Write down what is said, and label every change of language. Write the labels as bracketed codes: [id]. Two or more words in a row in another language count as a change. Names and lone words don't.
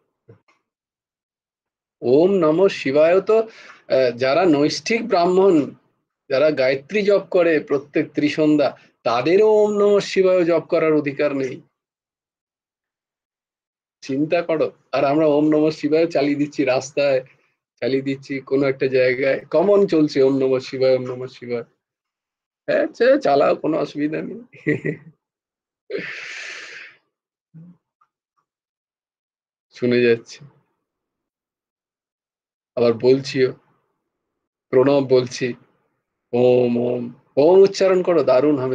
[sa] ওম নমঃ শিবায় [bn] তো যারা নৈষ্ঠিক ব্রাহ্মণ, যারা গায়ত্রী জপ করে প্রত্যেক ত্রিসন্ধ্যা, তাদেরও [sa] ওম নমঃ শিবায় [bn] জপ করার অধিকার নেই। চিন্তা করো। আর আমরা [sa] ওম নমঃ শিবায় [bn] চালিয়ে দিচ্ছি রাস্তায়, চালিয়ে দিচ্ছি কোনো একটা জায়গায়, কমন চলছে [sa] ওম নমঃ শিবায়, ওম নমঃ শিবায়। [bn] হ্যাঁ, চালাও, কোনো অসুবিধা নেই। শুনে যাচ্ছে, আবার বলছিও, প্রণব বলছি, ওম ওম, ওম উচ্চারণ করো, দারুণ হবে।